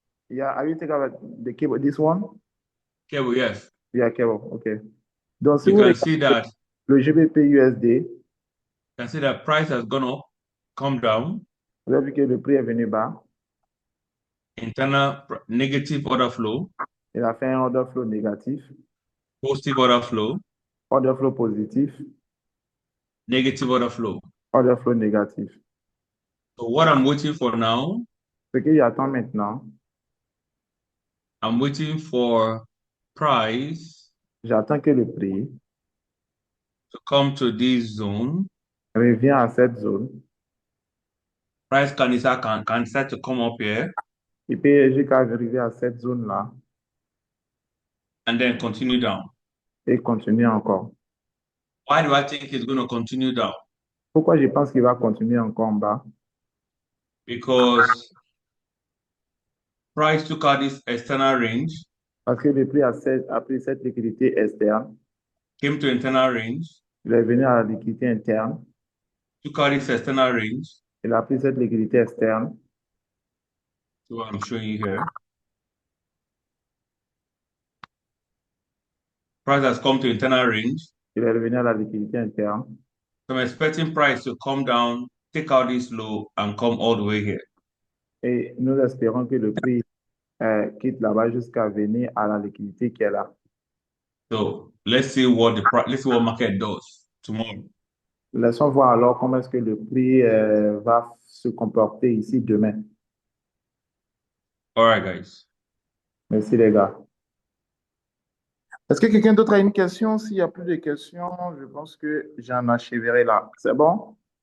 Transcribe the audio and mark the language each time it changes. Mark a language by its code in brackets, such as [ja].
[en] yeah, are you talking about the cable, this one? Cable, yes. Yeah, cable, okay. [fr] Donc, si [en] You [fr] vous [en] can [fr] regardez [en] see that [fr] le GBP USD, [en] you can see that price has gone up, come down. [fr] vous avez vu que le prix est venu bas. [en] Internal negative order flow, [fr] Il a fait un order flow négatif, [en] positive order flow, [fr] order flow positif, [en] negative order flow. [fr] order flow négatif. [en] So what I'm waiting for now, [fr] Ce qu'il attend maintenant, [en] I'm waiting for price [fr] j'attends que le prix [en] to come to this zone. [fr] revient à cette zone. [en] Price can start to come up here [fr] Il peut jusqu'à arriver à cette zone-là [en] and then continue down. [fr] et continuer encore. [en] Why do I think it's going to continue down? [fr] Pourquoi je pense qu'il va continuer encore en bas? [en] Because price took out this external range, [fr] Parce que le prix a pris cette liquidité externe, [en] came to internal range, [fr] il est venu à la liquidité interne, [en] took out this external range. [fr] il a pris cette liquidité externe. [en] So what I'm showing you here. Price has come to internal range. [fr] Il est revenu à la liquidité interne. [en] So I'm expecting price to come down, take out this low, and come all the way here. [fr] Et nous espérons que le prix quitte là-bas jusqu'à venir à la liquidité qui est là. [en] So let's see what market does tomorrow. [fr] Laissons voir alors comment est-ce que le prix va se comporter ici demain. [en] All right, guys. [fr] Merci les gars. Est-ce que quelqu'un d'autre a une question? S'il n'y a plus de questions, je pense que j'en achèverai là. C'est bon?